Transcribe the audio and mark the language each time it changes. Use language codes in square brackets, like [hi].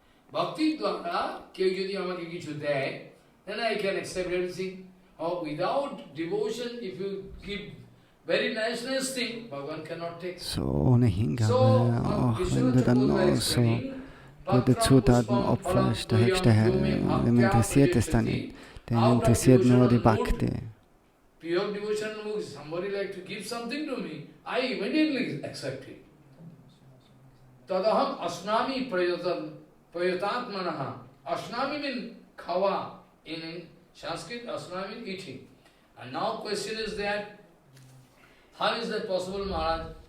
[bn] Bhakti dwara, kew jodi amake kichu deয়, [en] then I can accept everything. Or without devotion, if you give very nice thing, Bhagavan cannot take. [de] So ohne Hingabe, auch wenn du dann noch so gute Zutaten opferst, der höchste Herr, dem interessiert es dann nicht. Den interessiert nur die Bhakti. [en] Pure devotion, somebody like to give something to me, I immediately accept it. [sa] Tadaham asnami prayatatmanaha. [en] Asnami means khawa. In Sanskrit, asnami means eating. And now question is that, how is that possible, Maharaj?